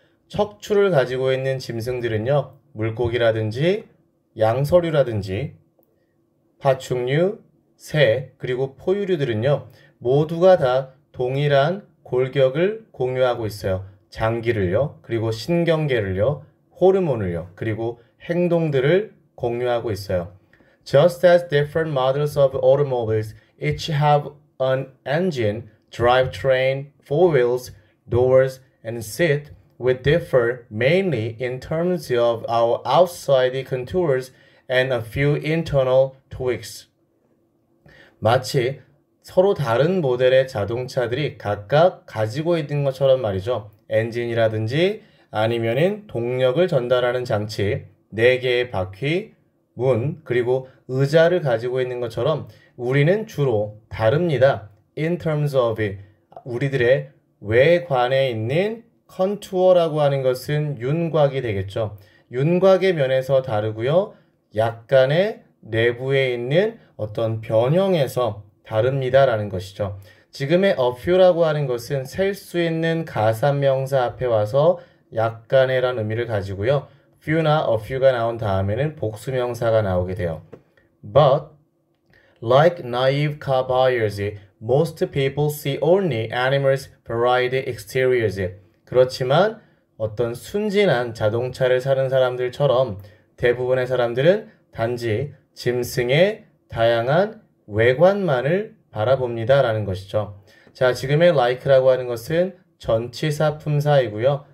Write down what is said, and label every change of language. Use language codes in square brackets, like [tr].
[ko] 척추를 가지고 있는 짐승들은요, 물고기라든지 양서류라든지 파충류, 새, 그리고 포유류들은요, 모두가 다 동일한 골격을 공유하고 있어요. 장기를요, 그리고 신경계를요, 호르몬을요, 그리고 행동들을 공유하고 있어요. [en] Just as different models of automobiles each have an engine, drivetrain, four wheels, doors, and seat, we differ mainly in terms of our outside contours and a few internal tweaks. [ko] 마치 서로 다른 모델의 자동차들이 각각 가지고 있는 것처럼 말이죠. 엔진이라든지 아니면은 동력을 전달하는 장치, 4개의 바퀴, 문, 그리고 의자를 가지고 있는 것처럼 우리는 주로 다릅니다. [en] In terms of [ko] 우리들의 외관에 있는 컨투어라고 하는 것은 윤곽이 되겠죠. 윤곽의 면에서 다르고요. 약간의 내부에 있는 어떤 변형에서 다릅니다라는 것이죠. 지금의 a few라고 하는 것은 셀 수 있는 가산명사 앞에 와서 약간의란 의미를 가지고요. few나 a few가 나온 다음에는 복수명사가 나오게 돼요. [en] But like naive car buyers, most people see only animals' varied exteriors. [ko] 그렇지만 어떤 순진한 자동차를 사는 사람들처럼 대부분의 사람들은 단지 짐승의 다양한 외관만을 바라봅니다라는 것이죠. 자, 지금의 like라고 하는 것은 전치사 품사이고요.